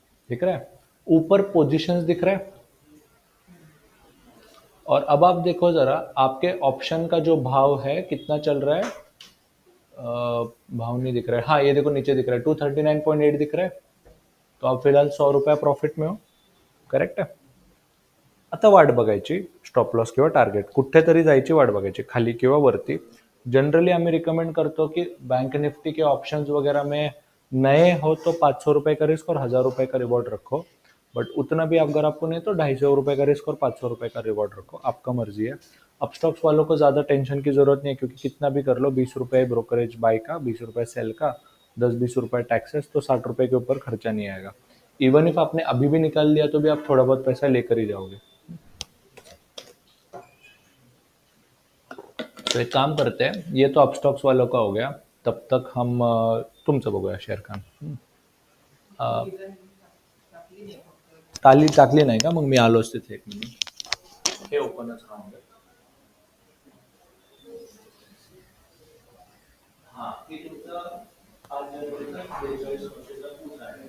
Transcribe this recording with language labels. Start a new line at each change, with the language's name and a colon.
Hindi: दिख रहा है ऊपर पोजीशंस दिख रहा है. और अब आप देखो ज़रा आपके ऑप्शन का जो भाव है कितना चल रहा है। भाव नहीं दिख रहा है, हाँ ये देखो नीचे दिख रहा है 239.8 दिख रहा है। तो आप फिलहाल 100 रुपये प्रॉफिट में हो,
Marathi: करेक्ट आहे. आता वाट बघायची स्टॉप लॉस किंवा टार्गेट कुठेतरी जायची वाट बघायची खाली किंवा वरती. जनरली आम्ही रिकमेंड करतो
Hindi: कि बैंक निफ्टी के ऑप्शंस वगैरह में नए हो तो 500 रुपये का रिस्क और 1000 रुपये का रिवॉर्ड रखो. बट उतना भी अगर आपको नहीं तो 250 रुपये का रिस्क और 500 रुपये का रिवॉर्ड रखो, आपका मर्जी है. अब स्टॉक्स वालों को ज़्यादा टेंशन की जरूरत नहीं है क्योंकि कितना भी कर लो 20 रुपये ब्रोकरेज बाय का, 20 रुपये सेल का, 10-20 रुपये टैक्सेस, तो 60 रुपये के ऊपर खर्चा नहीं आएगा. इवन इफ आपने अभी भी निकाल लिया तो भी आप थोड़ा बहुत पैसा लेकर ही जाओगे. तो एक काम करते हैं, ये तो अपस्टॉक्स वालों का हो गया. तब तक हम
Marathi: तुमचं बघूया शेअर खान. ताली टाकली नाही का? मग मी आलोच तिथे 1 मिनिट. हे ओपनच राहून द्या. हा की तुमचं आज जनवरीचा 43 वर्षाचा पूर्ण आहे.